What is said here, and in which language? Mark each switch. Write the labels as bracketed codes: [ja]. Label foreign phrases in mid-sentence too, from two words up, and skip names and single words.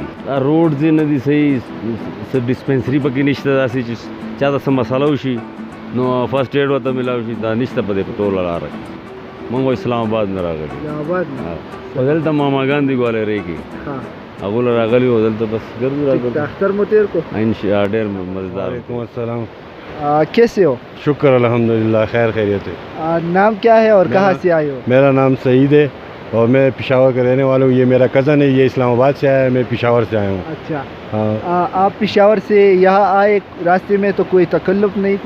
[ps] دا روډز یې نه دي صحیح، څه ډسپنسري پکې نشته داسې چې چا ته څه مسله وشي نو [en] first aid [ps] ورته میلاو شي، دا نشته په دې په ټوله لاره کې. موږ اسلام آباد نه راغلي، خو دلته ماماګان دي ګوالرۍ کې، هغو له راغلي وو، دلته بس ګرځو راګرځو. اختر مو تیر کو؟ انشاء ډېر مزدار. [ar] وعلیکم السلام. [ur] کیسے ہو؟ شکر الحمدللہ، خیر خیریت ہے. نام کیا ہے اور کہاں سے آئے ہو؟ میرا نام سعید ہے اور میں پشاور کا رہنے والا ہوں. یہ میرا کزن ہے، یہ اسلام آباد سے آیا ہے، میں پشاور سے آیا ہوں. اچھا ہاں. آپ پشاور سے یہاں آئے، راستے میں تو کوئی تکلف نہیں تھی؟